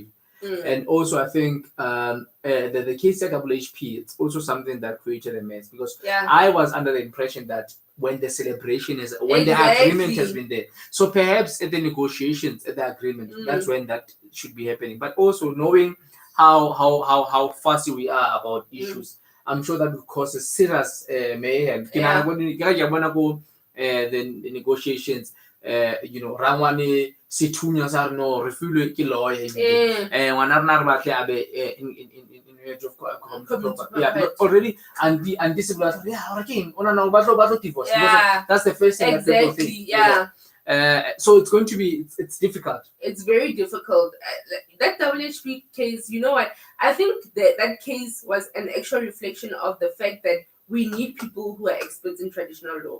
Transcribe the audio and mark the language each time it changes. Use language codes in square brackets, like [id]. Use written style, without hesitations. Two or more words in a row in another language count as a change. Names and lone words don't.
[en] And also I think the case at WHP, it's also something that created a mess, because I was under the impression that when the celebration is, when the agreement has been there, so perhaps at the negotiations, at the agreement, that's when that should be happening. But also knowing how fussy we are about issues, I'm sure that would cause a serious mayhem. The negotiations, [tn] Rangwane situnya sa no refule ke lawyer ngwana rena re batle abe [en] already and discipline divorce, that's the first thing exactly so it's going to be it's difficult. It's very difficult. That WHP case, you know what, I think that case was an actual reflection of the fact that we need people who are experts in traditional law.